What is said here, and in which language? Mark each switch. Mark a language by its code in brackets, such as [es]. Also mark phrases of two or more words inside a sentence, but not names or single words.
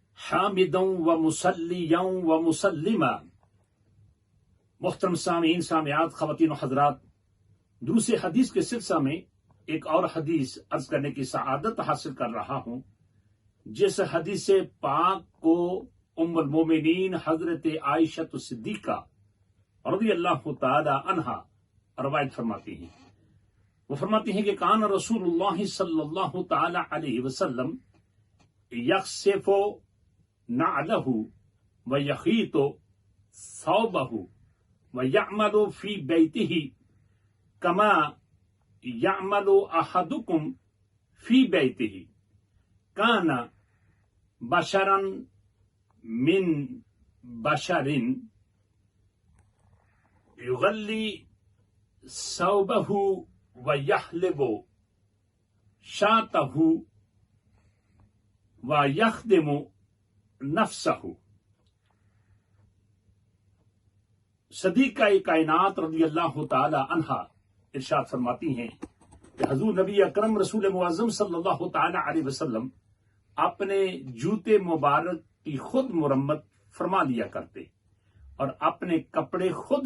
[ar] حامدا و مسلیا و مسلما۔ [ur] محترم سامعین سامعات، خواتین و حضرات، دروس حدیث کے سلسلہ میں ایک اور حدیث عرض کرنے کی سعادت حاصل کر رہا ہوں، جس حدیث پاک کو ام المومنین حضرت عائشہ صدیقہ [ar] رضی اللہ تعالی عنہا [ur] روایت فرماتی ہیں۔ وہ فرماتی ہیں کہ [ar] کان رسول اللہ صلی اللہ تعالی علیہ وسلم یخسف نعلہ ویخیط ثوبہ ویعمل فی بیتہ کما یعمل احدکم فی بیتہ کان بشرا من بشر یغلی ثوبہ ویحلب شاتہ ویخدم نفسہ۔ [ur] صدیقہ کائنات [ar] رضی اللہ تعالی عنہا [ur] ارشاد فرماتی ہیں کہ حضور نبی اکرم رسول معظم [ar] صلی اللہ تعالی علیہ وسلم [ur] اپنے جوتے مبارک کی خود مرمت فرما لیا کرتے اور اپنے کپڑے خود